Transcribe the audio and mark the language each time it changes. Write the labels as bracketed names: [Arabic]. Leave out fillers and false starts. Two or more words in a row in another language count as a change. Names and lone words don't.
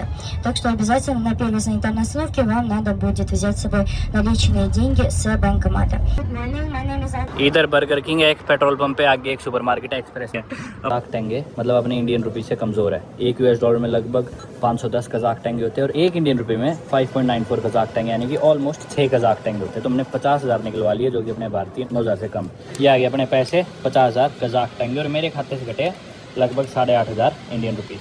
[Russian] Так что обязательно на первой санитарной остановке вам надо будет взять с собой наличные деньги с банкомата. [Hindi] इधर बर्गर किंग है, एक [English] petrol pump [Hindi] पे आगे एक सुपरमार्केट है, एक्सप्रेस है। कजाक टेंगे मतलब अपने इंडियन रुपये से कमज़ोर है। $1 में लगभग 510 कजाक टेंगे होते हैं, और 1 इंडियन रुपये में 5.94 कजाक टेंगे, यानी कि ऑलमोस्ट 6 कजाक टेंगे होते हैं। तो हमने 50,000 निकलवा लिए, जो कि अपने भारतीय 9,000 से कम। ये आ गया अपने पैसे 50,000 कजाक टेंगे, और मेरे खाते से कटे लगभग 8,500 [English] Indian rupees.